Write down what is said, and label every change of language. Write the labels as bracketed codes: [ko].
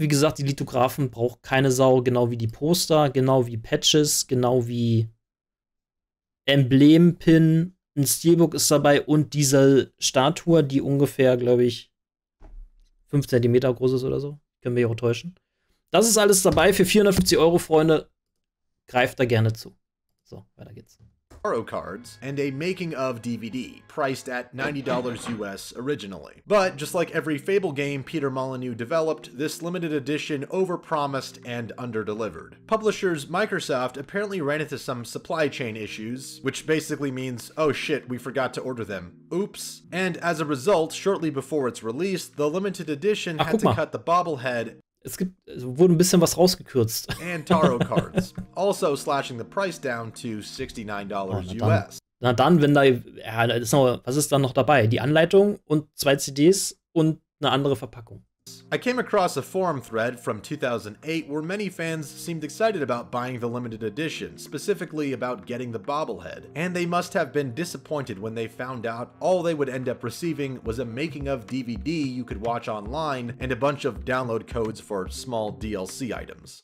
[de] Wie gesagt, die Lithographen braucht keine Sau. Genau wie die Poster, genau wie Patches, genau wie Emblem-Pin. Ein Steelbook ist dabei und diese Statue, die ungefähr, glaube ich, 5 cm groß ist oder so. Können wir ja auch täuschen. Das ist alles dabei für 450 €, Freunde. Greift da gerne zu. So, weiter geht's. [en] Tarot cards, and a making-of DVD, priced at $90 US originally. But just like every Fable game Peter Molyneux developed, this limited edition overpromised and underdelivered. Publishers Microsoft apparently ran into some supply chain issues, which basically means, oh shit, we forgot to order them. Oops. And as a result, shortly before its release, the limited edition had to cut the bobblehead [de] wurde ein bisschen was rausgekürzt. [en] And tarot cards, also slashing the price down to $69 US. [de] Na dann, wenn da, ja, was ist dann noch dabei? Die Anleitung und 2 CDs und eine andere Verpackung. [en] I came across a forum thread from 2008 where many fans seemed excited about buying the limited edition, specifically about getting the bobblehead, and they must have been disappointed when they found out all they would end up receiving was a making-of DVD you could watch online and a bunch of download codes for small DLC items.